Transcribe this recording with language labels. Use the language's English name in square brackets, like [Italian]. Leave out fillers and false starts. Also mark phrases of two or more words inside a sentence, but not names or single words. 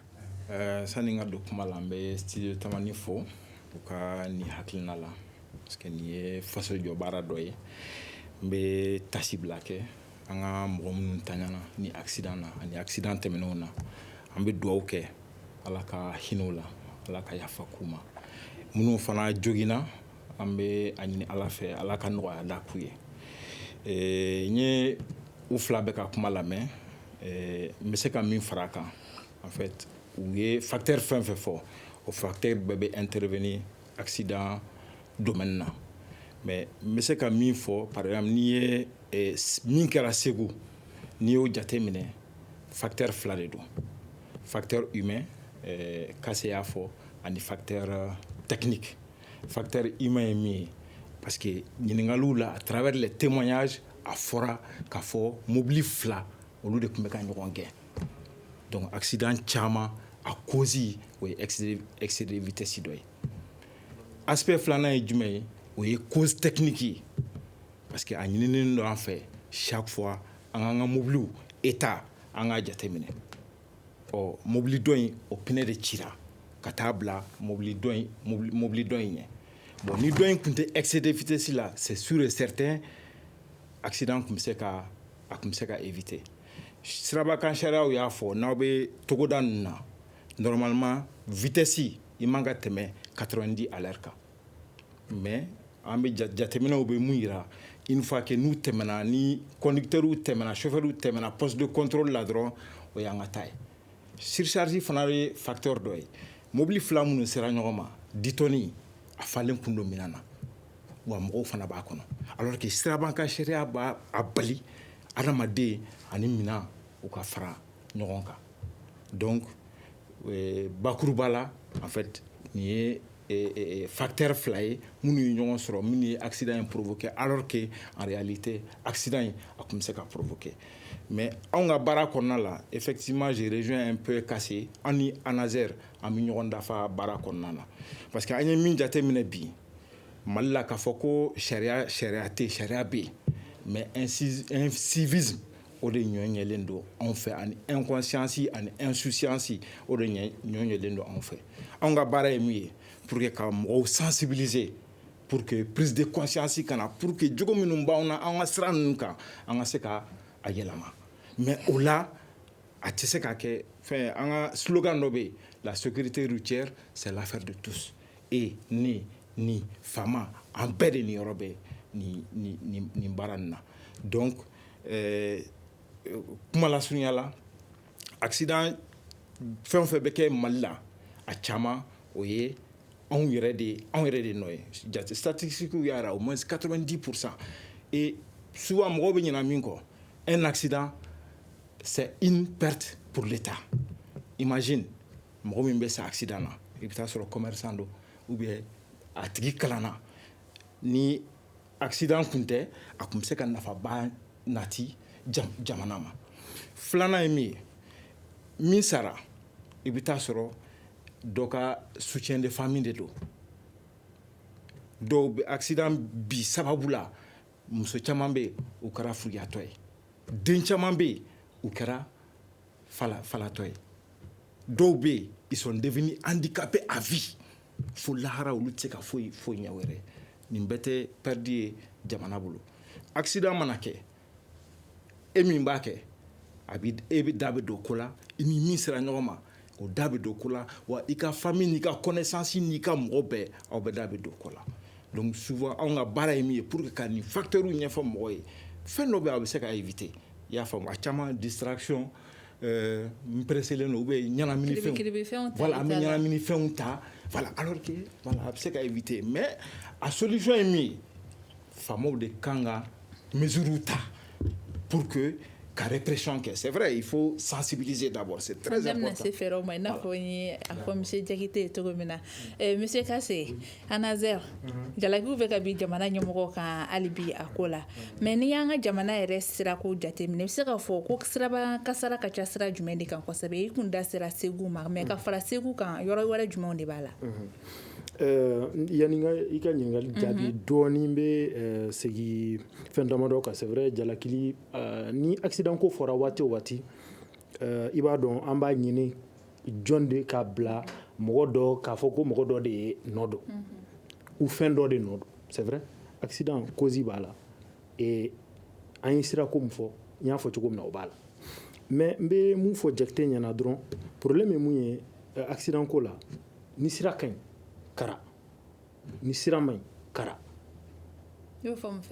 [Bambara] sani n ka don kuma la n bɛ studio tamani fo u ka nin hakilina la [French] parce que [Bambara] nin ye faso jɔ baara dɔ ye n bɛ tasi bila kɛ an ka mɔgɔ minnu taɲana ni accident na ani accident tɛmɛnenw na an bɛ dugawu kɛ ala ka hinɛ la ala ka yafa k'u ma minnu fana jogina an bɛ a ɲini ala fɛ ala ka nɔgɔya da k'u ye n ye u fila bɛ ka kuma lamɛn n bɛ se ka min fara a kan [French] en fait [Bambara] u ye facteur fɛn fɛn fɔ o facteur bɛɛ bɛ [French] intervenir accident domaine [Bambara] na mais n bɛ se ka min fɔ [French] par exemple [Bambara] n'i ye min kɛra Segu n'i y'o jateminɛ facteur fila de don [French] facteur humain [Bambara] Kase y'a fɔ ani [French] facteur technique facteur humain [Bambara] ye min ye [French] parce que [Bambara] ɲininkaliw la [French] à travers les témoignages [Bambara] a fɔra k'a fɔ mobili fila olu de tun bɛ ka ɲɔgɔn gɛn [French] donc accident [Bambara] caman a cause o ye [French] excès de vitesse [Bambara] dɔ ye aspect filanan ye jumɛn ye o ye [French] cause technique [Bambara] ye [French] parce que [Bambara] a ɲininen don an fɛ [French] chaque fois [Bambara] an k'an ka mobiliw état an k'a jateminɛ mobili dɔ in o pneu de cira ka taa bila mobili dɔ in ɲɛ bon ni dɔ in tun tɛ [French] excès de vitesse [Bambara] la [French] c'est sûr et certain accident [Bambara] tun bɛ se ka éviter sirabakan sariyaw y'a fɔ n'aw bɛ togoda ninnu na [French] normalement vitesse [Bambara] i man ka tɛmɛ 90 [French] à l'heure [Bambara] kan mais an bɛ jateminɛw bɛ mun yira [French] une fois que [Bambara] n'u tɛmɛna ni conducteurs tɛmɛna chauffeurs tɛmɛna [French] poste de contrôle [Bambara] la dɔrɔn o y'an ka taa ye surcharge fana ye facteur dɔ ye mobili fila minnu sera ɲɔgɔn ma 10 tonnes a falen kun don minɛn na wa mɔgɔw fana b'a kɔnɔ [French] alors que [Bambara] sirabankan sariya b'a bali adamaden ani minɛn u ka fara ɲɔgɔn kan donc bakuruba la [French] en fait [Bambara] nin ye facteur fila ye minnu ye ɲɔgɔn sɔrɔ minnu ye accident in [French] provoqué alors que en réalité accident [Bambara] in a tun bɛ se ka [French] provoqué mais [Bambara] anw ka baara kɔnɔna la effectivement [French] j'ai rejoint un peu [Bambara] Kase an ni ANASER an bɛ ɲɔgɔn dafa baara kɔnɔna na [French] parce que [Bambara] an ye min jateminɛ bi Mali la k'a fɔ ko sariya tɛ sariya bɛ yen [French] mais incivisme [Bambara] o de ɲɔɲɛlen don anw fɛ ani inconscience ani insouciance o de ɲɔɲɛlen don anw fɛ anw ka baara ye min ye [French] pour que [Bambara] ka mɔgɔw [French] sensibiliser pour que prise de conscience [Bambara] kana [French] pour que [Bambara] jogo minnu b'anw na an ka sira ninnu kan an ka se ka a yɛlɛma mais o la a tɛ se ka kɛ fɛn an ka slogan dɔ bɛ yen [French] la sécurité routière c'est l'affaire de tous et [Bambara] ni fama an bɛɛ de niyɔrɔ bɛ nin baara nin na donc kuma lasurunya la accident fɛn o fɛn bɛ kɛ Mali la a caman o ye anw yɛrɛ de nɔ ye jate statistiques y'a jira [French] au moins 90% et souvent [Bambara] mɔgɔw bɛ ɲinɛ min kɔ [French] un accident c'est une perte pour l'État imagine [Bambara] mɔgɔ min bɛ sa accident na i bɛ taa sɔrɔ commerçant don [French] ou bien [Bambara] a tigi kalanna ni accident kun tɛ a kun bɛ se ka nafaba nati jamana ma filanan ye min ye min sara i bɛ taa sɔrɔ dɔ ka [French] soutien de famille [Bambara] de don dɔw bɛ accident bi sababu la muso caman bɛ yen u kɛra furuyatɔ ye den caman bɛ yen u kɛra falatɔ ye dɔw bɛ yen [French] ils sont devenus handicapés à vie [Bambara] fo lahara olu tɛ se ka foyi ɲɛ wɛrɛ nin bɛɛ tɛ perdu ye jamana bolo accident mana kɛ e min b'a kɛ e bɛ da bɛ don ko la i ni min sera ɲɔgɔn ma o da bɛ don ko la wa i ka famille n'i ka connaissance n'i ka mɔgɔ bɛɛ aw bɛ da bɛ don ko la [French] donc souvent [Bambara] anw ka baara ye min ye [French] pour que [Bambara] ka nin facteur ɲɛfɔ mɔgɔ ye fɛn dɔ bɛ a bɛ se ka éviter i y'a faamu a caman distraction n presselen don [French] ou bien [Bambara] ɲɛnamini fɛnw voilà an bɛ ɲɛnamini fɛnw ta [French] voilà alors que voilà [Bambara] a bɛ se ka éviter mais a solution ye min ye faamaw de kan ka mesures ta [French] pour que [Bambara] ka répression kɛ [French] c'est vrai il faut sensibiliser d'abord c'est très important [Bambara] se fɛrɛw ma i n'a fɔ n ye a fɔ monsieur Jakite ye cogo min na monsieur Kase ANASER jalakiw bɛ ka bin jamana ɲɛmɔgɔ kan hali bi a ko la mais ni y'an ka jamana yɛrɛ sirako jateminɛ i bɛ se ka fɔ ko siraba kasara ka ca sira jumɛn de kan kosɛbɛ i kun da sera Segu ma mais ka fara Segu kan yɔrɔ wɛrɛ jumɛnw de b'a la yani i ka ɲininkali jaabi dɔɔni bɛ segi fɛn damadɔ kan [French] c'est vrai [Bambara] jalakili ni accident ko fɔra waati o waati i b'a dɔn an b'a ɲini jɔn de ka bila mɔgɔ dɔ k'a fɔ ko mɔgɔ dɔ de ye nɔ dɔn ou fɛn dɔ de nɔ dɔn [French] c'est vrai accident cause [Bambara] b'a la et an ye sirako min fɔ n y'a fɔ cogo min na o b'a la mais n bɛ mun fɔ Jakite ɲɛna dɔrɔn problème ye mun ye accident ko la ni sira kaɲi kara ni sira man ɲi kara y'o fɔ mun fɛ